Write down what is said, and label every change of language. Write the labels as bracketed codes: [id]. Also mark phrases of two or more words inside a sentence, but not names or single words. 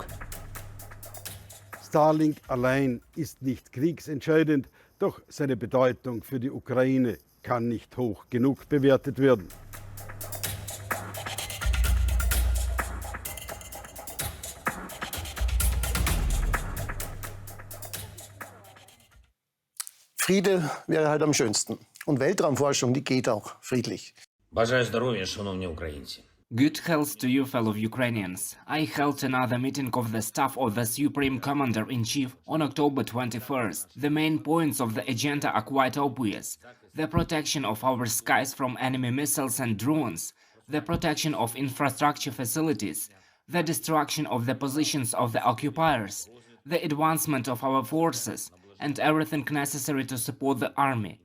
[de] Starlink allein ist nicht kriegsentscheidend, doch seine Bedeutung für die Ukraine kann nicht hoch genug bewertet werden. Friede wäre halt am schönsten. Und Weltraumforschung, die geht auch friedlich. [uk] Бажаю здоров'я, шановні українці. [en] Good health to you, fellow Ukrainians. I held another meeting of the staff of the Supreme Commander-in-Chief on October 21st. The main points of the agenda are quite obvious. The protection of our skies from enemy missiles and drones, the protection of infrastructure facilities, the destruction of the positions of the occupiers, the advancement of our forces, and everything necessary to support the army.